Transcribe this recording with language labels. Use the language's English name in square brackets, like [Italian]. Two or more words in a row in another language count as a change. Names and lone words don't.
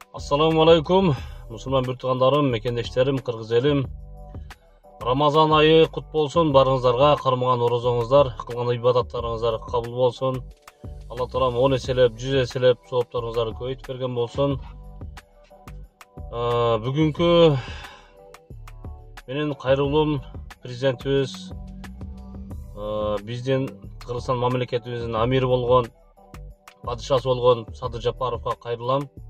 [Arabic] السلام عليكم, [Kyrgyz] Мусулман бир туугандарым, мекендештерим, Кыргыз элим. Рамазан айы кут болсун, баарыңыздарга кармаган орозоңуздар, кылган ибадаттарыңыздар кабыл болсун. Алла Таалам 10 эселеп, 100 эселеп сооптарыңыздарды көбөйтүп берген болсун. Бүгүнкү менин кайрылуум президентибиз, биздин Кыргызстан мамлекетибиздин амири болгон, падышасы болгон Садыр Жапаровго кайрылам.